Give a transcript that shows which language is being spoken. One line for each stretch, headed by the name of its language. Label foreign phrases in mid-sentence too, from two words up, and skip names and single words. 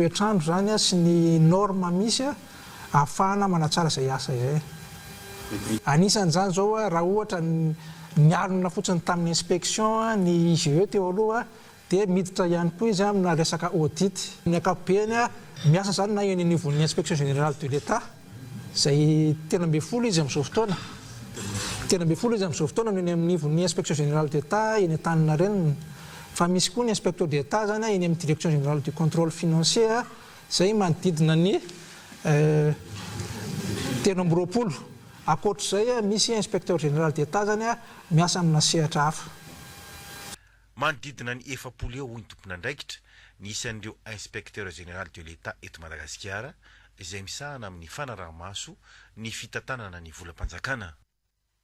Malagasy: toetrandro zany sy ny norme misy ahafahana manatsara izay asa izay anisan'izany zao raha ohatra ny alina fotsiny tamin'ny inspection ny IGE teo aloha dia miditra ihany koa izy amina resaka audit ny ankapobeny miasa zany na eny anivon'ny
French: inspection générale de l'État
Malagasy: izay tena amby folo izy amin'izao fotoana no eny amin'nivon'ny
French: inspection générale d'État
Malagasy: eny Antaninarenina fa misy koa ny
French: inspecteur d'État
Malagasy: zany eny amin'ny
French: direction générale du contrôle financier
Malagasy: izay manodidina ny 320 akoatr'izay misy
French: inspecteur général d'État
Malagasy: zany miasa amina sehatra hafa manodidina ny 700 eo hoy ny tompon'andraikitra ny isan'ireo
French: inspecteur général de l'État
Malagasy: eto Madagasikara izay misahana amin'ny fanaraha-maso ny fitantanana ny volam-panjakana